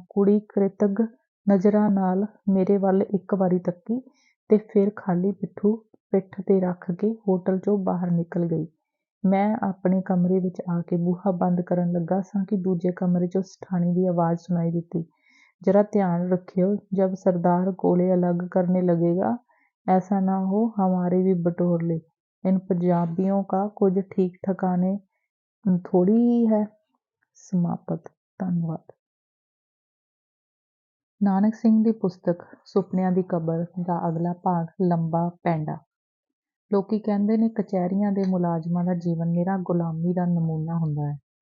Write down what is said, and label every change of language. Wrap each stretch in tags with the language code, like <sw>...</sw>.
<pa>ਕੁੜੀ ਕ੍ਰਿਤੱਗ ਨਜ਼ਰਾਂ ਨਾਲ ਮੇਰੇ ਵੱਲ ਇੱਕ ਵਾਰੀ ਤੱਕੀ ਤੇ ਫਿਰ ਖਾਲੀ ਪਿੱਠੂ ਪਿੱਠ ਤੇ ਰੱਖ ਕੇ ਹੋਟਲ ਚੋਂ ਬਾਹਰ ਨਿਕਲ ਗਈ। ਮੈਂ ਆਪਣੇ ਕਮਰੇ ਵਿੱਚ ਆ ਕੇ ਬੂਹਾ ਬੰਦ ਕਰਨ ਲੱਗਾ ਸਾਂ ਕਿ ਦੂਜੇ ਕਮਰੇ ਚੋਂ ਸਠਾਣੀ ਦੀ ਆਵਾਜ਼ ਸੁਣਾਈ ਦਿੱਤੀ,</pa> <hi>जरा ध्यान रखियो, जब सरदार कोले अलग करने लगेगा, ऐसा ना हो हमारे भी बटोर ले। इन पंजाबियों का कुछ ठीक ठिकाने थोड़ी ही है। समाप्त। धन्यवाद।</hi> <pa>ਨਾਨਕ ਸਿੰਘ ਦੀ ਪੁਸਤਕ ਸੁਪਨਿਆਂ ਦੀ ਕਬਰ ਦਾ ਅਗਲਾ ਭਾਗ ਲੰਬਾ ਪੈਂਡਾ। ਲੋਕੀ ਕਹਿੰਦੇ ਨੇ ਕਚਹਿਰੀਆਂ ਦੇ ਮੁਲਾਜ਼ਮਾਂ ਦਾ ਜੀਵਨ ਨਿਰਾ ਗੁਲਾਮੀ ਦਾ ਨਮੂਨਾ ਹੁੰਦਾ ਹੈ।</pa>